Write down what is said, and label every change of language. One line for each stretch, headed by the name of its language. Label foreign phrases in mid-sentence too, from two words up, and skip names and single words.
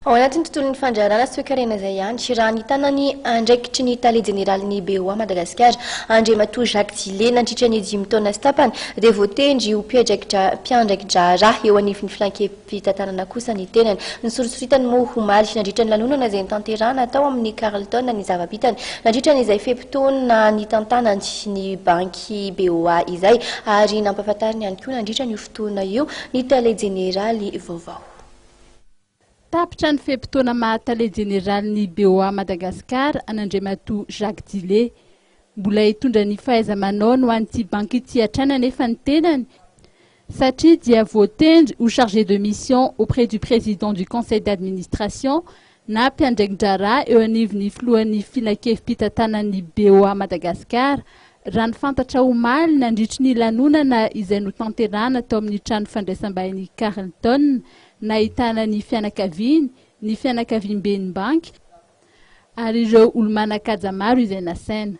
Malagasy: Ao anatin'ny tontolon'ny fandrarana sy toekarena izay ihany raha nitantanany andraikitry ny Tale Jeneralin'ny BOA Madagascar andriamatoa Jacques Dilet nandritra ny 5 taona sy tapany dia voatendry ho mpiandraiki-draharaha eo anivon'ny Filan-kevim-pitantanana kosa ny tenany nisorisoritany moa homaly nandritra ny lanonana izay nitanterahana tao amin'ny Carlton ny zava-bitany nandritra n'izay fepitaona nitantanany ny banky BOA izay ary nampahafantariny ihany koa nandritra ny fotoana io ny Tale Jeneraly vaovao. Tapitra ny fepitaona maha Tale Jeneralin'ny BOA Madagascar an'andriamatoa Jacques Dilet. Mbola hitondra ny fahaiza-manao ho an'ity banky ity hatrana nefa ny tenany satria dia voatendry
French: ou chargé de mission auprès du président du conseil d'administration
Malagasy: na mpiandraiki-draharaha eo anivon'ny Filohan'ny Filan-kevim-pitantanan'ny BOA Madagascar raha nifantatra omaly nandritry ny lanonana izay notanterahana tao amin'ny trano fandraisam-bahiny Carlton nahitana ny fianakaviany, ny fianakavim-ben'ny banky ary ireo olo-manan-kaja maro izay nasaina.